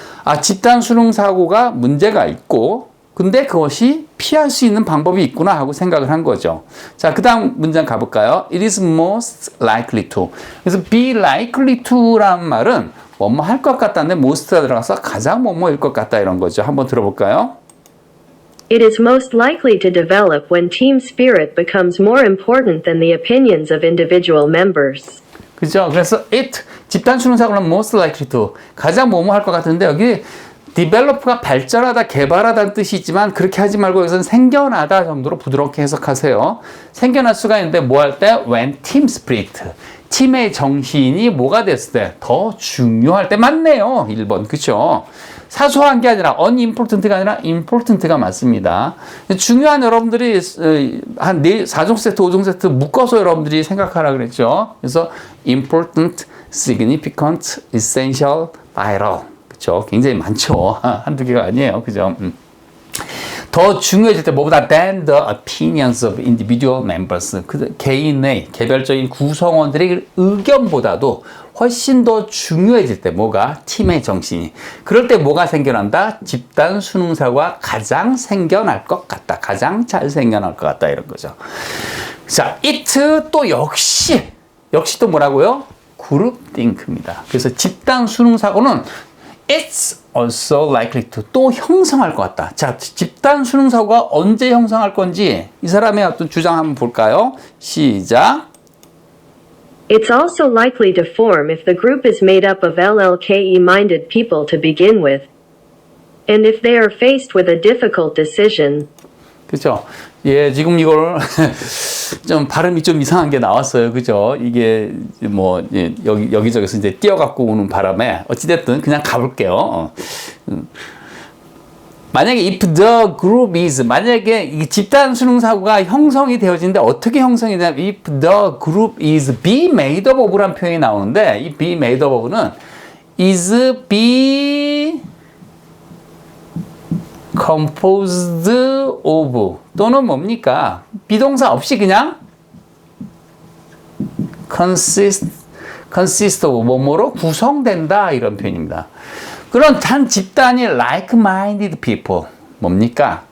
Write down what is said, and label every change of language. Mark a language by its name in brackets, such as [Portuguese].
[Korean] 아, 집단 수능 사고가 문제가 있고, 근데 그것이 피할 수 있는 방법이 있구나 하고 생각을 한 거죠. 자, 그 다음 문장 가볼까요? [English] It is most likely to. [Korean] 그래서 be likely to라는 말은 뭐뭐 할 것 같다는데 most가 들어가서 가장 뭐뭐일 것 같다 이런 거죠. 한번 들어볼까요? [English] It is most likely to develop when team spirit becomes more important than the opinions of individual members. [Korean] 그죠? 그래서 it, 집단 수능 사고는 most likely to, 가장 뭐뭐 할 것 같은데 여기 develop가 발전하다, 개발하다는 뜻이 있지만 그렇게 하지 말고 여기서는 생겨나다 정도로 부드럽게 해석하세요. 생겨날 수가 있는데 뭐 할 때? [English] When team spirit, [Korean] 팀의 정신이 뭐가 됐을 때? 더 중요할 때. 맞네요. 1번. 그쵸? 사소한 게 아니라 unimportant가 아니라 important가 맞습니다. 중요한 여러분들이 한 4종 세트, 5종 세트 묶어서 여러분들이 생각하라 그랬죠. 그래서 important, significant, essential, vital. 그쵸? 굉장히 많죠. 한두 개가 아니에요. 그죠? 더 중요해질 때 뭐보다 [English] than the opinions of individual members. [Korean] 그 개인의 개별적인 구성원들의 의견보다도 훨씬 더 중요해질 때 뭐가? 팀의 정신이. 그럴 때 뭐가 생겨난다? 집단 수능 사고가 가장 생겨날 것 같다. 가장 잘 생겨날 것 같다. 이런 거죠. 자, it 또 역시 또 뭐라고요? groupthink입니다. 그래서 집단 수능 사고는 [English] it's also likely to [Korean] 또 형성할 것 같다. 자, 집단 집단 수능 사고가 언제 형성할 건지 이 사람의 어떤 주장 한번 볼까요? 시작. [English] It's also likely to form if the group is made up of LLKE-minded people to begin with. And if they are faced with a difficult decision. [Korean] 그죠? 예, 지금 이걸 좀 발음이 좀 이상한 게 나왔어요. 그죠? 이게 뭐 예, 여기저기서 이제 뛰어갖고 오는 바람에 어찌됐든 그냥 가볼게요. 만약에 [English] if the group is 만약에 이 집단 수능 사고가 형성이 되어지는데 어떻게 형성이 되냐면 if the group is be made up of [Korean] 란 표현이 나오는데 이 be made up of는 [English] is be composed of [Korean] 또는 뭡니까? 비동사 없이 그냥 consist of 뭐뭐로 구성된다 이런 표현입니다. 그런 단 집단이 like-minded people 뭡니까?